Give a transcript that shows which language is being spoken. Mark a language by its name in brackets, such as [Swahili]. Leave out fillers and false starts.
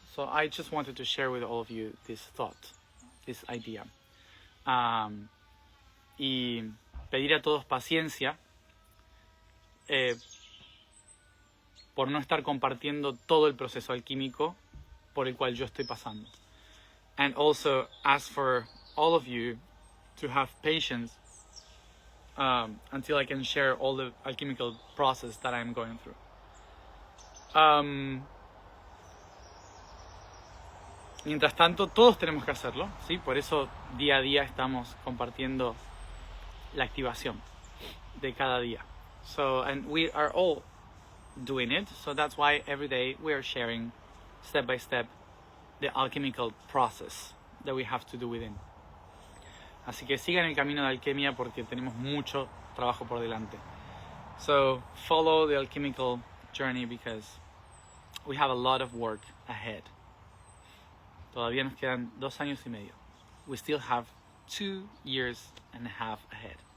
[English] So I just wanted to share with all of you this thought, this idea. [Spanish] Y pedir a todos paciencia por no estar compartiendo todo el proceso alquímico por el cual yo estoy pasando. [English] And also ask for all of you to have patience until I can share all the alchemical process that I'm going through. [Spanish] Mientras tanto, todos tenemos que hacerlo, ¿sí? Por eso día a día estamos compartiendo la activación de cada día. [English] So, and we are all doing it, so that's why every day we are sharing step by step the alchemical process that we have to do within. [Spanish] Así que sigan el camino de alquimia porque tenemos mucho trabajo por delante. [English] So follow the alchemical journey because we have a lot of work ahead. [Spanish] Todavía nos quedan 2 años y medio. [English] We still have 2 years and a half ahead.